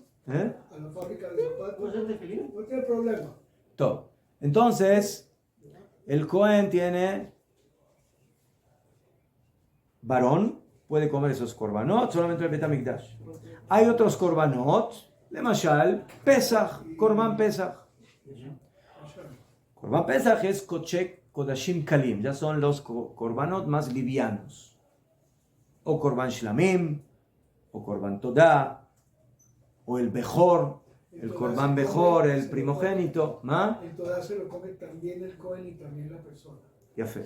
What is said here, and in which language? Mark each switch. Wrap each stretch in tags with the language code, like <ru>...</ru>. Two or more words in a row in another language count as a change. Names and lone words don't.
<es>¿Eh? a la fábrica de zapatos. ¿Puede ser tefilín? No tiene problema. Todo. Entonces, el Cohen tiene varón, puede comer esos korbanot, solamente el Bet HaMikdash. Hay otros korbanot, de Mashal, Pesach,</es> <he>קרבן פסח. קרבן פסח es קדשי קדשים קלים,</he> <es>ya son los korbanot más livianos. O</es> <he>קרבן שלמים,</he> <es>o</es> <he>קרבן תודה,</he> <es>o el Bejor, el</es> <he>קרבן בכור,</he> <es>el primogénito.</es> <he>¿Ma?</he> <es>Entonces se lo come también el Cohen y también la persona. Ya fue.</es>